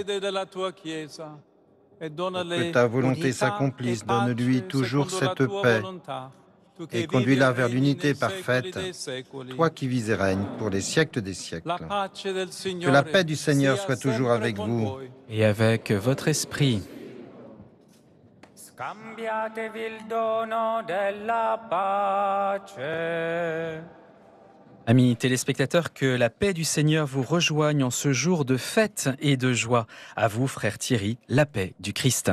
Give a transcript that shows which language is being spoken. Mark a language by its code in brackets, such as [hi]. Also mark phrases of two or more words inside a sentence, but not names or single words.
[fr] Pour que ta volonté s'accomplisse, donne-lui toujours cette paix et conduis-la vers l'unité parfaite, toi qui vis et règnes pour les siècles des siècles. Que la paix du Seigneur soit toujours avec vous. Et avec votre esprit. [it] Scambiatevi il dono della pace. [fr] Amis téléspectateurs, que la paix du Seigneur vous rejoigne en ce jour de fête et de joie. À vous, frère Thierry, la paix du Christ.